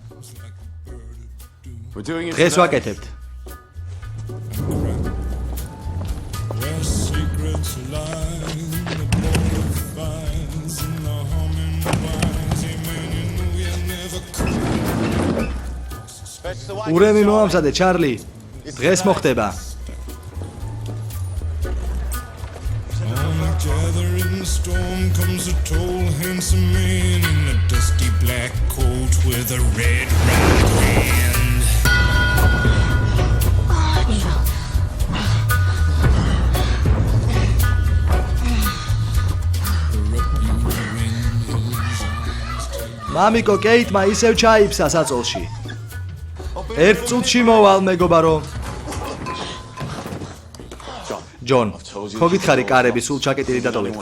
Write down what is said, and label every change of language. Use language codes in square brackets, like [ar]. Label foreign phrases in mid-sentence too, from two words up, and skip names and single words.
[ka] დღეს ვაკეთებთ. ურემი მოამზადე, ჩარლი. დღეს მოხდება. [en] Storm comes a tall handsome man in a dusty black coat with a red right hand. [ka] მამიკო კეიტმა ისევ ჩაიფსა საწოლში. ერთ წუთში მოვალ მეგობარო. ჯონ, ხო გითხარი კარები სულ ჩაკეტილი დატოვეთქო.